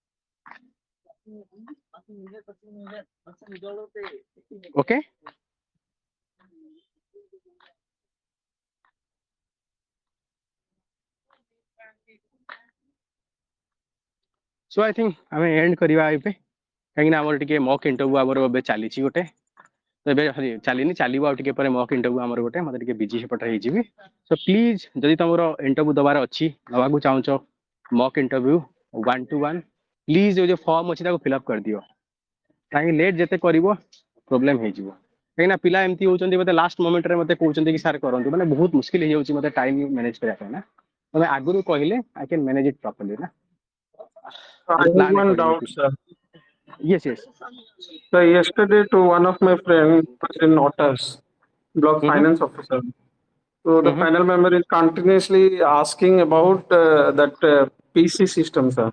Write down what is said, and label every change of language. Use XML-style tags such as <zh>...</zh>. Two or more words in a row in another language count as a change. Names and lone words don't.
<en>Okay. So I think I mean end</en> <or>କରିବା ଏବେ କାହିଁକି ନା ଆମର ଟିକେ</or> <en>mock interview</en> <or>ଆମର ଏବେ ଚାଲିଛି ଗୋଟେ ତ ଏବେ ଚାଲିନି ଚାଲିବ ଆଉ ଟିକେ ପରେ</or> <en>mock interview</en> <or>ଆମର ଗୋଟେ ମତେ ଟିକେ ବିଜି ସେପଟେ ହେଇଯିବି</or> <en>so please</en> <or>ଯଦି ତମର ଇଣ୍ଟରଭ୍ୟୁ ଦବାର ଅଛି ଦବାକୁ ଚାହୁଁଛ</or> <en>mock interview 1 to 1 please</en> <or>ଯୋଉ ଫର୍ମ ଅଛି ତାକୁ ଫିଲ୍ଅପ୍ କରିଦିଅ କାହିଁକି ଲେଟ୍ ଯେତେ କରିବ ପ୍ରୋବ୍ଲେମ ହେଇଯିବ କାହିଁକିନା ପିଲା ଏମିତି ହଉଛନ୍ତି ମତେ</or> <en>last momentରେ</en> <or>ମତେ କହୁଛନ୍ତି କି ସାର୍ କରନ୍ତୁ ମାନେ ବହୁତ ମୁସ୍କିଲ ହେଇଯାଉଛି ମତେ</or> <en>time manage</en> <or>କରିବା ପାଇଁ ନା ତମେ ଆଗରୁ କହିଲେ</or> <en>I can manage it properly</en> <or>ନା</or> <en>I have ପ୍ଲାନ୍ one doubt, ଆକର୍ଡିଂଲି sir. yes yes So yesterday to one of my friends in Otters, block mm-hmm. finance officer. So the Mm-hmm. panel member is continuously asking about that PC system, sir.</en>